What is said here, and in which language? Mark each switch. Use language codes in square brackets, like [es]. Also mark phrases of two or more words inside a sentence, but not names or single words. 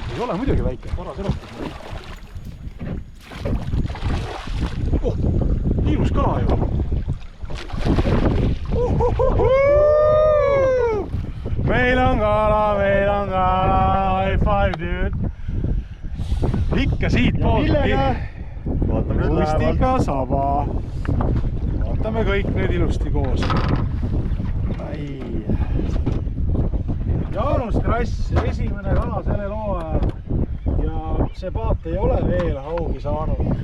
[et] ole muidugi väike, paras erastus. Oh, ilus kala ju. Meil on kala, [en] high five dude. [et] Ikka siit poolt. Lustika saba. Vaatame kõik nüüd ilusti koos. Jaanus Krass, esimene kala selle loo ajal. Ja see paat ei ole veel haugi saanud.